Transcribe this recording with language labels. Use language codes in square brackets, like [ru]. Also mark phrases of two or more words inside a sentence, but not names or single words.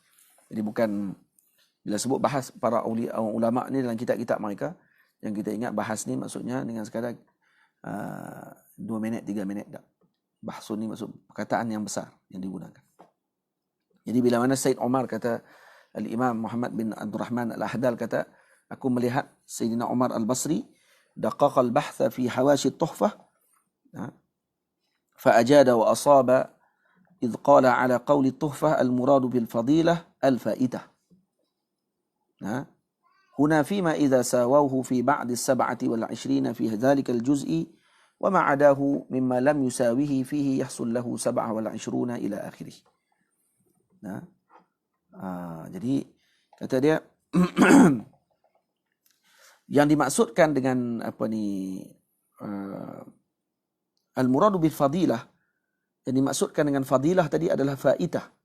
[ms] Jadi bukan, bila sebut bahas para ulama ni dalam kitab-kitab mereka, yang kita ingat bahas ni maksudnya dengan sekadar 2 minit, 3 minit tak. Bahsun ni maksud perkataan yang besar yang digunakan. Jadi bila mana Sayyid Umar kata, Al-Imam Muhammad bin Abdul Rahman Al-Ahdal kata, aku melihat Sayyidina Umar Al-Basri [ar] دقق البحث في حواشي التحفة فأجاد وأصاب إذ قال على قول التحفة المراد بالفضيلة الفائدة. هنا فيما إذا ساووه في بعد 27 في ذلك الجزء وما عداه مما لم يساويه فيه يحصل له 27 إلى آخره. [ms] Jadi kata dia yang dimaksudkan dengan [ar] المراد بالفضيلة, [ms] yang dimaksudkan dengan fadilah tadi adalah faidah.